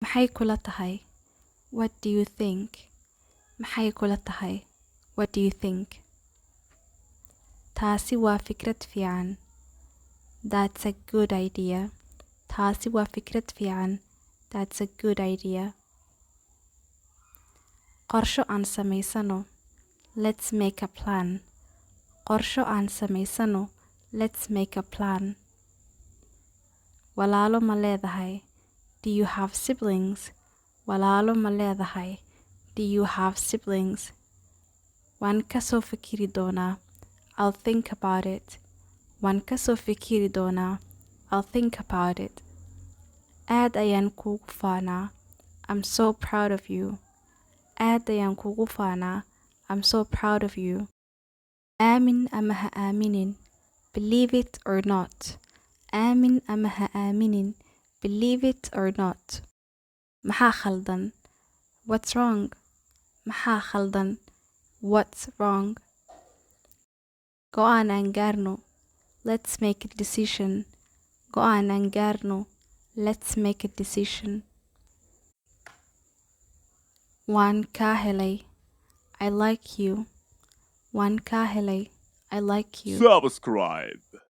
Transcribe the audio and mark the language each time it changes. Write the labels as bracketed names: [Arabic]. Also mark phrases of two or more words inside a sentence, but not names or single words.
[Somali] maxay kula tahay? [English] What do you think? [Somali] maxay kula tahay? [English] What do you think? [Somali] taasi waa fikrad fiican. [English] That's a good idea. [Somali] taasi waa fikrad fiican. [English] That's a good idea. [Somali] qorsho aan samaysano. [English] Let's make a plan. [Somali] qorsho aan samaysano. [English] Let's make a plan. [Somali] walaalo ma leedahay? [English] Do you have siblings? [Somali] walaalo ma leedahay? [English] Do you have siblings? [Somali] waan ka soo fikiri doonaa. [English] I'll think about it. [Somali] waan ka soo fikiri doonaa. [English] I'll think about it. [Somali] aad ayaan kuugu faanaa. [English] I'm so proud of you. [Somali] aad ayaan kuugu faanaa. [English] I'm so proud of you. [Somali] aamin ama ha aaminin. [English] Believe it or not. [Somali] aamin ama ha aaminin. [English] Believe it or not. [Somali] maxaa khaldan? [English] What's wrong? [Somali] maxaa khaldan? [English] What's wrong? [Somali] go'aan aan gaarno. [English] Let's make a decision. [Somali] go'aan aan gaarno. [English] Let's make a decision. [Somali] waan kaa helay. [English] I like you. [Somali] waan kaa helay. [English] I like you. Subscribe.